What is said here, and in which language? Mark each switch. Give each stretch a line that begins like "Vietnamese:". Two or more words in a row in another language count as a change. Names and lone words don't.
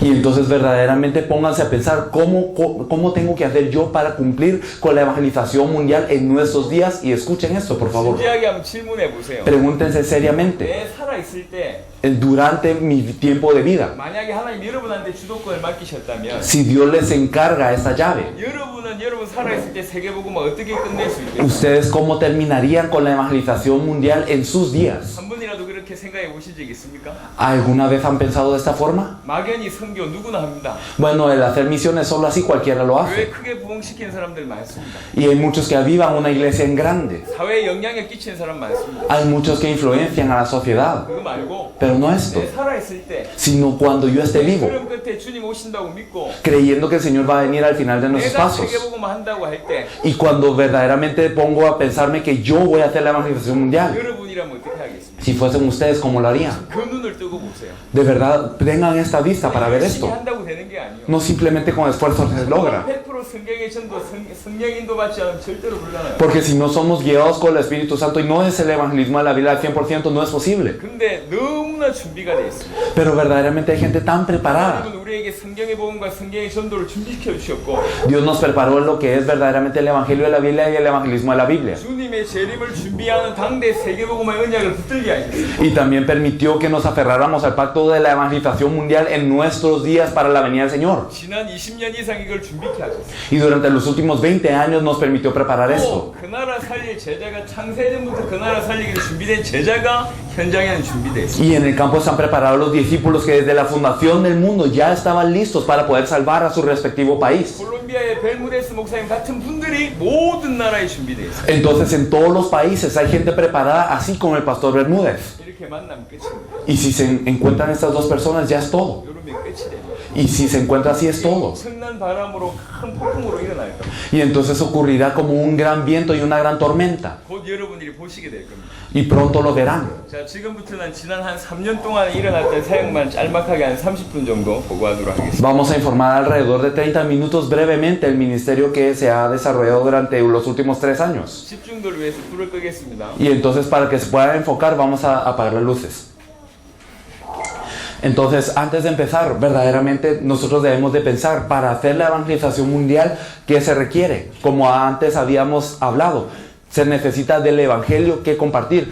Spanish: Y entonces verdaderamente pónganse a pensar cómo tengo que hacer yo para cumplir con la evangelización mundial en nuestros días. Y escuchen esto, por favor.
Korean: 진지하게 한번 질문해 보세요.
Spanish: Pregúntense seriamente.
Korean: 내 살아있을 때
Spanish: Durante mi tiempo de vida,
Korean: 만약에 하나님 여러분한테 주도권을 맡기셨다면
Spanish: si Dios les encarga esta llave,
Korean: 여러분은 여러분 살아있을 때 세계복음을 어떻게 끝낼 수 있겠어요?
Spanish: ¿ustedes cómo terminarían con la evangelización mundial en sus días?
Korean: 한 번이라도 그렇게 생각해 보신 적 있습니까?
Spanish: ¿Alguna vez han pensado de esta forma?
Korean: 막연히 선교 누구나 합니다.
Spanish: Bueno, el hacer misiones solo así cualquiera lo
Korean: 교회
Spanish: hace.
Korean: 크게 부흥시키는 사람들 많습니다.
Spanish: Y hay muchos que avivan una iglesia en grande.
Korean: 사회에 영향을 끼치는 사람 많습니다.
Spanish: Hay muchos que influencian a la sociedad.
Korean: 그거 말고
Spanish: Pero no esto,
Korean: 내 살아있을 때
Spanish: sino cuando yo esté vivo,
Korean: 흐름 끝에 주님 오신다고 믿고
Spanish: creyendo que el Señor va a venir al final de nuestros
Korean: 내가
Spanish: pasos.
Korean: 세계복음을 한다고 할 때
Spanish: Y cuando verdaderamente pongo a pensarme que yo voy a hacer la evangelización mundial,
Korean: 여러분이라면 어떻게 하겠습니까?
Spanish: si fuesen ustedes, ¿cómo lo harían?
Korean: 그 눈을 뜨고 보세요.
Spanish: De verdad, tengan esta vista para ver
Korean: 열심히
Spanish: esto.
Korean: 한다고 되는 게 아니에요.
Spanish: No simplemente con esfuerzo se logra.
Korean: 100% 성경의 전도, 성령 인도 받지 않으면 절대로 불가능해요.
Spanish: Porque si no somos guiados con el Espíritu Santo y no es el evangelismo de la Biblia al 100%, no es posible.
Korean: 근데 너무나 준비가 돼 있습니다.
Spanish: Pero verdaderamente hay gente tan preparada.
Korean: 하나님은 우리에게 성경의 복음과 성경의 전도를 준비시켜 주셨고
Spanish: Dios nos preparó en lo que es verdaderamente el Evangelio de la Biblia y el evangelismo de la Biblia.
Korean: 주님의 재림을 준비하는 당대 세계복음의 언약을 붙들게 하셨어요.
Spanish: Y también permitió que nos aferráramos al pacto de la evangelización mundial en nuestros días para la venida del Señor.
Korean: 지난 20년 이상 이걸 준비케 하셨어요.
Spanish: Y durante los últimos 20 años nos permitió preparar esto.
Korean: 그 나라 살릴 제자가 창세전부터 그 나라 살리기로 준비된 제자가 현장에는 준비되어 있어요.
Spanish: Y en el campo están preparados los discípulos que desde la fundación del mundo ya estaban listos para poder salvar a su respectivo país.
Korean: 콜롬비아의 벨무데스 목사님 같은 분들이 모든 나라에 준비되어 있어요.
Spanish: Entonces en todos los países hay gente preparada, así como el pastor Bermúdez.
Korean: 이렇게 만나면 끝입니다.
Spanish: Y si se encuentran estas dos personas, ya es todo.
Korean: 여러분이 끝이래요.
Spanish: Y si se encuentra así, es todo.
Korean: 엄청난 바람으로 큰 폭풍으로 일어날 겁니다.
Spanish: Y entonces ocurrirá como un gran viento y una gran tormenta.
Korean: 곧 여러분들이 보시게 될 겁니다.
Spanish: Y pronto lo verán.
Korean: 자, 지금부터는 지난 한 3년 동안 일어났던 사역만 짤막하게 한 30분 정도 보고하도록 하겠습니다.
Spanish: Vamos a informar alrededor de 30 minutos brevemente el ministerio que se ha desarrollado durante los últimos 3 años.
Korean: 집중도를 위해서 불을 끄겠습니다.
Spanish: Y entonces para que se pueda enfocar vamos a apagar las luces. Entonces, antes de empezar, verdaderamente nosotros debemos de pensar para hacer la evangelización mundial, ¿qué se requiere? Como antes habíamos hablado, se necesita del evangelio que compartir.